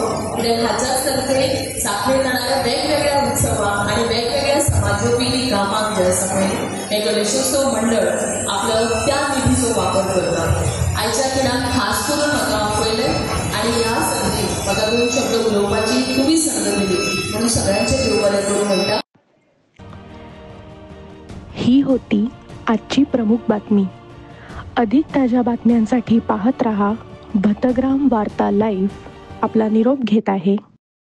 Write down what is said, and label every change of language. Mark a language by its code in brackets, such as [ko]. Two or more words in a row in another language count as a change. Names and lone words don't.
[kok] कित्याक हाच्याच तर्फे साखळे जाणाऱ्या वेगवेगळ्या उत्सवां आनी वेगवेगळ्या समाजोपयोगी कामाक जे आसा पळय हे गणेशोत्सव मंडळ आपलो त्या निधीचो वापर करता. आयच्या खिणाक खास करून म्हाका आपयलें आनी ह्या संदीत म्हाका 2 शब्द उलोवपाची तुमी संद दिली म्हणून सगळ्यांचे देव बरें करूं म्हणटा. [mr] ही होती आजची प्रमुख बातमी. अधिक ताज्या बातम्यांसाठी पाहत रहा भतग्राम वार्ता लाईव्ह. आपला निरोप घेत आहे